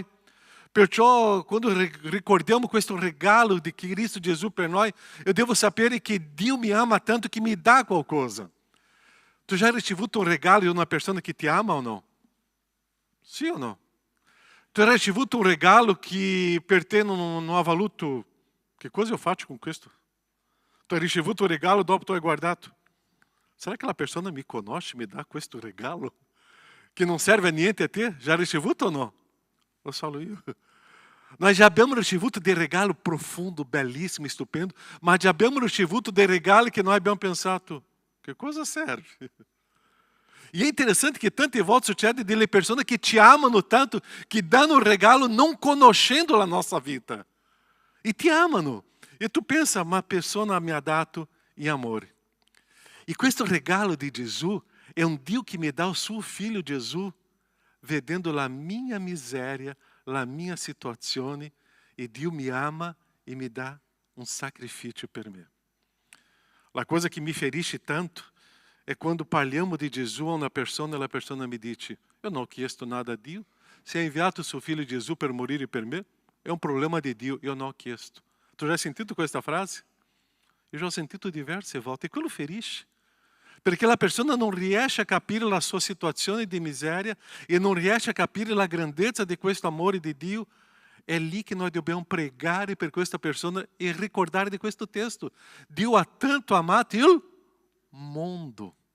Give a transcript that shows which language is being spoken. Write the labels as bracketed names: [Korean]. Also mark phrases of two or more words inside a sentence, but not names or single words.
[Italian] Perciò quando ricordiamo questo regalo di Cristo Gesù per noi, eu devo sapere che Dio mi ama tanto che mi dà qualcosa. Tu já ricevuto un regalo di una persona che ti ama o no? Sì o no? Tu hai ricevuto un regalo che per te non ha valuto. Che cosa eu faccio con questo? Tu hai ricevuto un regalo, dopo tu hai guardato. [Portuguese] Será que aquela [Italian] persona me conosce, [Portuguese] me dá [Italian] questo regalo? [Portuguese] Que não serve a niente a te? [Italian] Já ricevuto [Portuguese] ou não? Eu falo [Italian] io. [Portuguese] Nós já [Italian] abbiamo ricevuto dei regalo profundo, bellissimo, stupendo, [Portuguese] mas já [Italian] abbiamo ricevuto dei regali [Portuguese] que nós [Italian] abbiamo pensato, che cosa serve? E é interessante que tante volte succede delle persone che ti amano tanto, che danno un regalo non conoscendo la nostra vita. E ti amano. E tu pensa, ma a persona mi ha dato in amore. E questo regalo di Gesù è un Dio che mi dà il suo figlio Gesù, vedendo la mia miseria, la mia situazione, e Dio mi ama e mi dà un sacrificio per me. La cosa che mi ferisce tanto è quando parliamo di Gesù a una persona e la persona mi dice: eu non ho chiesto nada a Dio, se ha inviato il suo figlio Gesù per morire per me, è un problema di Dio, eu non ho chiesto. Tu já sentito questa frase? [Portuguese] Eu já [Italian] ho sentito diverse volte, e quello ferisce. Perché la persona non riesce a capire la sua situazione di miseria e non riesce a capire la grandezza di questo amore di Dio. È lì che noi dobbiamo pregare per questa persona e ricordare di questo testo. Dio ha tanto amato il mondo.